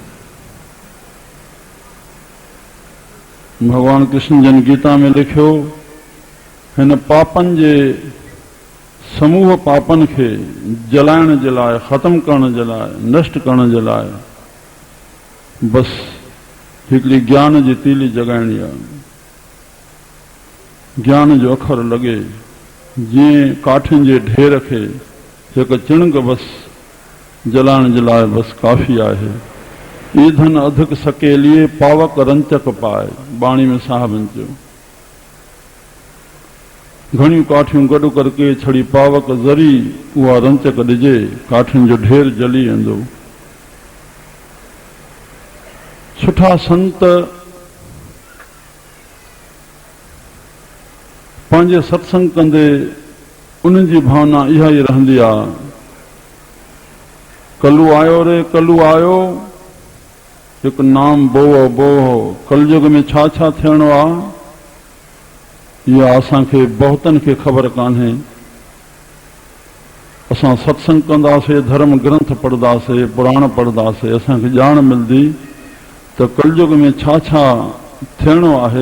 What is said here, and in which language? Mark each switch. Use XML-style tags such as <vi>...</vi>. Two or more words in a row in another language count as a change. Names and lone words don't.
<sd>भगवान कृष्ण जन गीता में लिखियो, हिन पापनि जे समूह पापनि खे जलाइण जे लाइ, ख़त्म करण जे लाइ, नष्ट करण जे लाइ बसि हिकिड़ी ज्ञान जी तीली जॻाइणी आहे। ज्ञान जो अखर लॻे जीअं काठियुनि जे ढेर खे हिकु चिणग बसि जलाइण जे लाइ बसि काफ़ी आहे।</sd> <hi>ईंधन अधिक सकेलिए पावक रंचक पाए,</hi> <sd>बाणी में साहिबनि चयो। घणियूं काठियूं गॾु करके छड़ी पावक ज़री उहा रंचक ॾिजे, काठियुनि जो ढेर जली वेंदो। सुठा संत पंहिंजे सत्संग कंदे उन्हनि जी भावना इहा ई रहंदी आहे, कलू आयो रे कलू आयो, हिकु नाम बोहो बोहो। कलयुग में छा छा थियणो आहे इहा असांखे बहुतनि खे ख़बर कान्हे। असां सत्संग कंदासीं, धर्म ग्रंथ पढ़ंदासीं, पुराण पढ़ंदासीं, असांखे ॼाण मिलंदी त कलयुग में छा छा थियणो आहे।</sd>